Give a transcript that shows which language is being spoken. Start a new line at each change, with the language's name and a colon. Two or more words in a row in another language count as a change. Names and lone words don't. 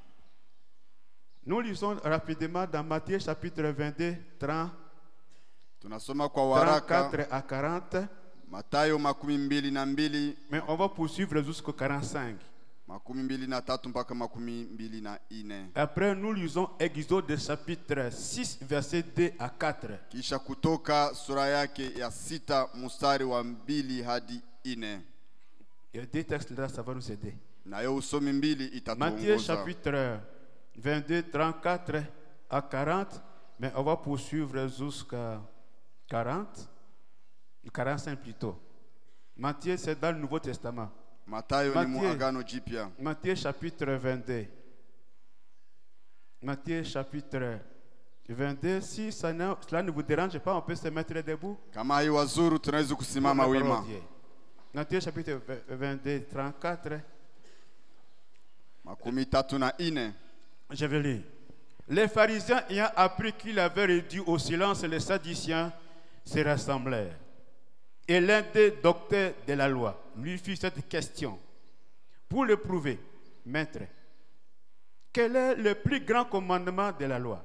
French: Nous lisons rapidement dans Matthieu chapitre 22, 34 à 40.
Swahili: Mathayo 22.
French: Mais on va poursuivre jusqu'au 45.
Swahili: 23 mpaka 24.
French: Après, nous lisons Exode chapitre 6, verset 2 à 4.
Swahili: Kisha Kutoka sura yake ya 6 mstari wa 2 hadi 4.
French: Et deux textes-là, ça va nous aider. Matthieu chapitre 22, 34 à 40. Mais on va poursuivre jusqu'à 40. 45 plutôt. Matthieu, c'est dans le Nouveau Testament. Matthieu chapitre 22. Matthieu chapitre 22. Si cela ne vous dérange pas, on peut se mettre debout.
Swahili: Kama haiwazuru tunaweza kusimama wima.
French: Matthieu chapitre 22, 34.
Swahili: Makumi tatu na ine.
French: Je vais lire. Les pharisiens ayant appris qu'il avait réduit au silence les sadduciens se rassemblèrent. Et l'un des docteurs de la loi lui fit cette question pour le prouver. Maître, quel est le plus grand commandement de la loi?